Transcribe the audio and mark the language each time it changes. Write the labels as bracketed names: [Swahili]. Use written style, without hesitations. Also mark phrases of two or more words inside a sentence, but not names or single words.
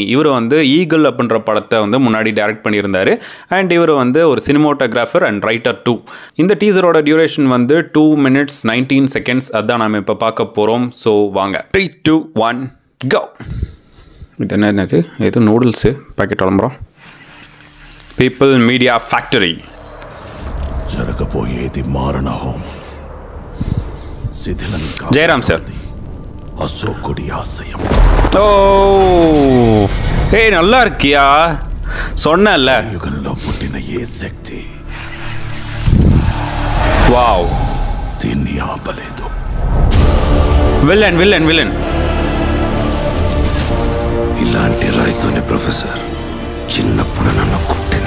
[Tamil] இவர் வந்து ஈகிள் அப்படின்ற படத்தை வந்து முன்னாடி டைரக்ட் பண்ணியிருந்தார். அண்ட் இவர் வந்து ஒரு சினிமோட்டோகிராஃபர் [English] and writer too. [Tamil] இந்த டீசரோட டியூரேஷன் வந்து [English] 2 minutes 19 seconds. [Tamil] அதுதான் நாம் இப்போ பார்க்க போகிறோம். ஸோ வாங்க, 3, 2, 1 go. இது என்னது? இது நூடுல்ஸு பாக்கெட் விளம்பரம். [Telugu] పీపుల్ మీడియా ఫ్యాక్టరీ. జరగబోయేది మారణ హోం. జయరామ్ సార్. అశోకుడి ఆశయం. [Tamil] ఓ, ఏ நல்லா இருக்கியா? சொன்னல [Telugu] యుగంలో పుట్టిన ఏ శక్తి వావ్ దీన్ని ఆపలేదు. విలన్ విలన్ విలన్. ఇలాంటి రాయితోనే ప్రొఫెసర్ చిన్నప్పుడు నన్ను కొట్టింది.